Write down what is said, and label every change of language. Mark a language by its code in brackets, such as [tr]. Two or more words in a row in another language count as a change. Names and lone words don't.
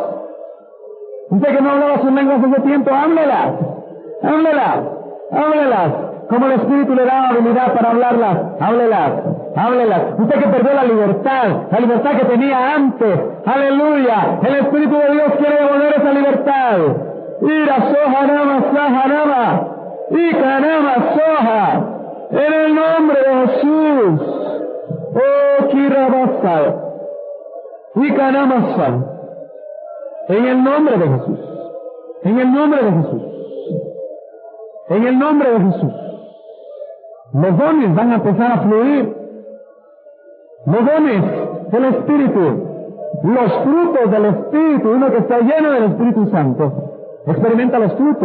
[es] Usted que no hablaba sus lenguas hace tiempo, háblelas. Háblelas. Háblelas. Como el Espíritu le da habilidad para hablarlas, háblelas. Háblelas. Usted que perdió la libertad que tenía antes. Aleluya. El Espíritu de Dios quiere devolver esa libertad. Ira soja nama saja nama. Ika nama soja. En el nombre de Jesús. Oh, kirabasa. Ika nama saja. En el nombre de Jesús. En el nombre de Jesús. En el nombre de Jesús. Los dones van a empezar a fluir. Los dones del Espíritu. Los frutos del Espíritu. Uno que está lleno del Espíritu Santo experimenta los frutos.